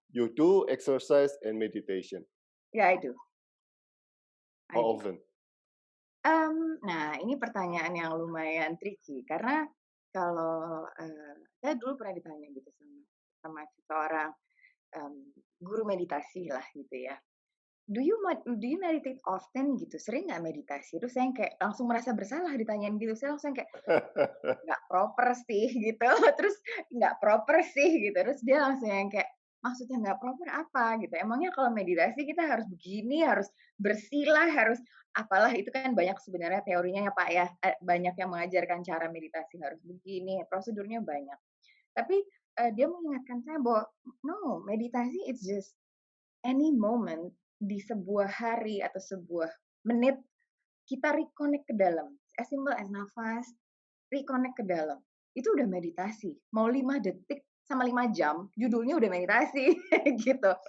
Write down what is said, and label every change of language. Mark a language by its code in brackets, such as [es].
[en] you do exercise and meditation. [id] ya itu. [en] How often? [id] Nah, ini pertanyaan yang lumayan tricky karena kalau saya dulu pernah ditanya gitu sama seseorang guru meditasi lah gitu ya. Do you meditate often gitu? Sering nggak meditasi? Terus saya kayak langsung merasa bersalah ditanyain gitu. Saya langsung kayak nggak proper sih gitu. Terus nggak proper sih gitu. Terus dia langsung yang kayak maksudnya nggak proper apa gitu. Emangnya kalau meditasi kita harus begini, harus bersila, harus apalah itu kan banyak sebenarnya teorinya ya Pak ya. Banyak yang mengajarkan cara meditasi harus begini, prosedurnya banyak. Tapi dia mengingatkan saya bahwa no, meditasi it's just any moment di sebuah hari atau sebuah menit kita reconnect ke dalam. [en] As simple as nafas, reconnect ke dalam. [id] Itu udah meditasi. Mau 5 detik sama 5 jam, judulnya udah meditasi gitu.